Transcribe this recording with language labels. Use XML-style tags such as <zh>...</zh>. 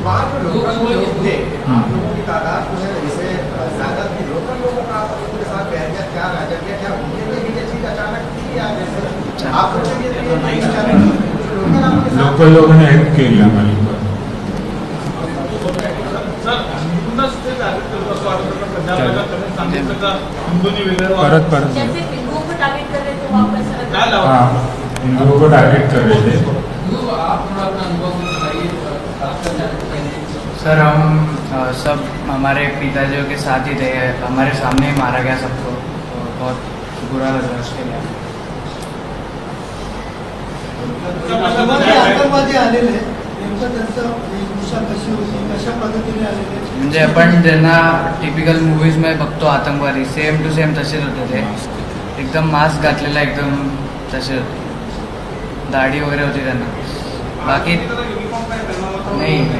<hi>वहाँ पे लोकल लोग थे, आप लोगों की तादाद जो है जैसे ज़्यादा थी, लोकल लोगों का आप लोगों के साथ बैरियर क्या राजा क्या उनके लिए भी ये चीज़ अचानक थी या जैसे आप लोगों के लिए अचानक</hi> <mr>लोकल लोगों ने हेल्प केली आम्हाला। सर पुन्हा ते टार्गेट करतो असं वाटतं का पंजाबला त्यांनी सांगितलं का हिंदूंनी वेगळं परत परत</mr> <hi>जैसे हिंदुओं को टारगेट कर रहे थे वापस</hi> <mr>काय लावा</mr> <hi>हाँ, हिंदुओं को टारगेट कर रहे थे। तो आप थोड़ा अपना अनुभव बताइए, आपका क्या कहना है? सर हम सब हमारे पिताजियों के साथ ही थे, हमारे सामने ही मारा गया सबको, तो बहुत बुरा लग रहा है उसके लिए।</hi> <mr>आतंकवादी आलेले नेमकं त्यांचं वेशभूषा कशी होती, कशा पद्धतीने आलेले? म्हणजे आपण ज्यांना टिपिकल मूवीज मध्ये बघतो आतंकवादी सेम टू सेम तसेच होते ते, एकदम मास्क घातलेला एकदम तसे होते, दाढी वगैरे होती त्यांना, बाकी नाही।</mr>